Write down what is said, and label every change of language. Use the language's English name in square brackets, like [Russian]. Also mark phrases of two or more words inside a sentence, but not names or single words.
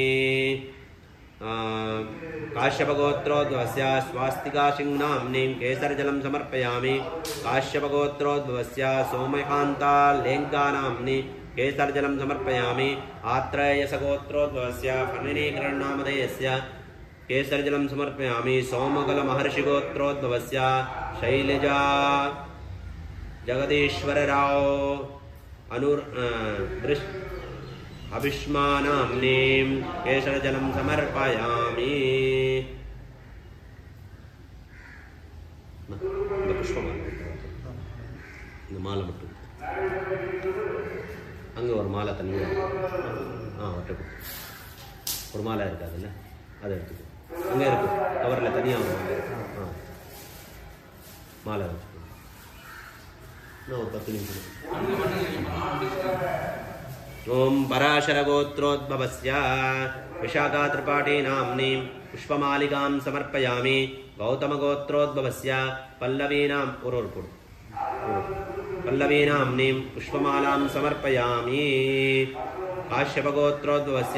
[Sanskrit] काश्यपगोत्रोद्भवस्य स्वास्तिका सिंहनाम्नि केसरजलं समर्पयामि काश्यपगोत्रोद्भवस्य सोमकान्ता लेङ्कानाम्नि केसरजलं समर्पयामि आत्रेयसगोत्रोद्भवस्य फणिनीकरणनामधेयस्य केसरजलं समर्पयामि सोमकलमहर्षिगोत्रोद्भवस्य शैलजा जगदीश्वरराव अभिष्मानाम्नीं केशरजलं समर्पयामि [Tamil] இந்த புஷ்பமாலை இந்த மாலை மட்டும் அங்கே ஒரு மாலை தனியாக ஒட்டப்பட்டு ஒரு மாலை இருக்காதுல்ல அதை எடுத்துக்கோ அங்கே இருக்கு கவரில் தனியாக ஒரு மாலை மாலை வச்சுக்கோ இன்னும் ஒரு 10 நிமிஷம் [Sanskrit] ओम पराशरगोत्रोद्भवस्य विशाखा त्रिपाठी नाम्नीं पुष्पमालिकां समर्पयामि गौतमगोत्रोद्भवस्य पल्लवीनाम्नीं पुष्पमालां समर्पयामि काश्यपगोत्रोद्भवस्य